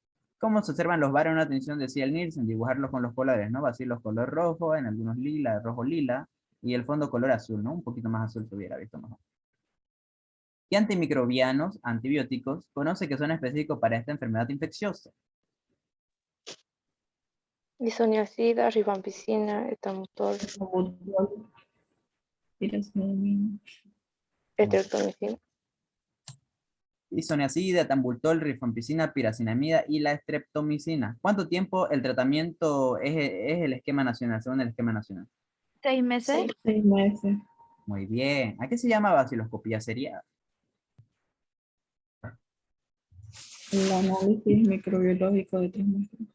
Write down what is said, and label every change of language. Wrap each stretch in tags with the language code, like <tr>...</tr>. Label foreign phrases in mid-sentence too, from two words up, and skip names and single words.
<es>¿Cómo se observan los bares en una tensión de Ciel-Nielsen? Dibujarlos con los colores, ¿no? Bacilos color rojo, en algunos lila, rojo lila, y el fondo color azul, ¿no? Un poquito más azul se hubiera visto mejor. ¿Qué antimicrobianos, antibióticos, conoce que son específicos para esta enfermedad infecciosa? Isoniazida, rifampicina, etambutol, Butol, piracilina. estreptomicina. Isoniazida, tambutol, rifampicina, piracinamida y la streptomicina. ¿Cuánto tiempo el tratamiento es el esquema nacional, según el esquema nacional? 6 meses. 6 meses. Muy bien. ¿A qué se llama vaciloscopía seriada? El análisis microbiológico de 3 muestras.</es>